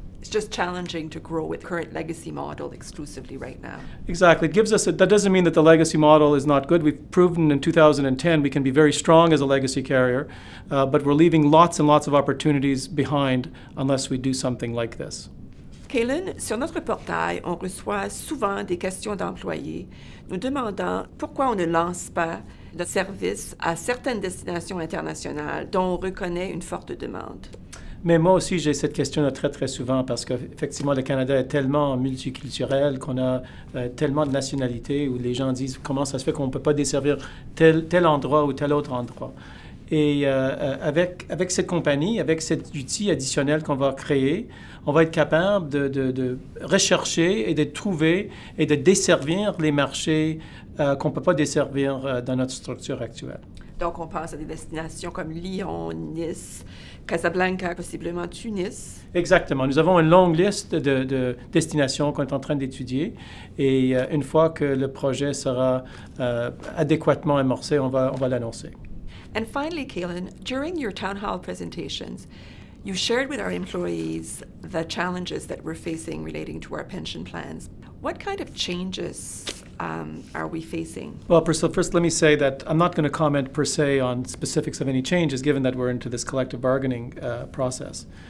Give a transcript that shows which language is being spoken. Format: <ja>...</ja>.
<en>It's just challenging to grow with the current legacy model exclusively right now. Exactly. It gives us that doesn't mean that the legacy model is not good. We've proven in 2010 we can be very strong as a legacy carrier, but we're leaving lots and lots of opportunities behind unless we do something like this.</en> <fr>Calin, sur notre portail, on reçoit souvent des questions d'employés nous demandant pourquoi on ne lance pas de service à certaines destinations internationales dont on reconnaît une forte demande. Mais moi aussi, j'ai cette question très, très souvent parce qu'effectivement, le Canada est tellement multiculturel qu'on a tellement de nationalités où les gens disent comment ça se fait qu'on ne peut pas desservir tel endroit ou tel autre endroit. Et avec cette compagnie, avec cet outil additionnel qu'on va créer, on va être capable de rechercher et de trouver et de desservir les marchés qu'on ne peut pas desservir dans notre structure actuelle. Donc, on pense à des destinations comme Lyon, Nice, Casablanca, possiblement Tunis. Exactement. Nous avons une longue liste de destinations qu'on est en train d'étudier. Et une fois que le projet sera adéquatement amorcé, on va l'annoncer.</fr> <en>And finally, Kaylin, during your town hall presentations, you shared with our employees the challenges that we're facing relating to our pension plans. What kind of changes are we facing? Well, Priscilla, first let me say that I'm not going to comment per se on specifics of any changes, given that we're into this collective bargaining process.</en>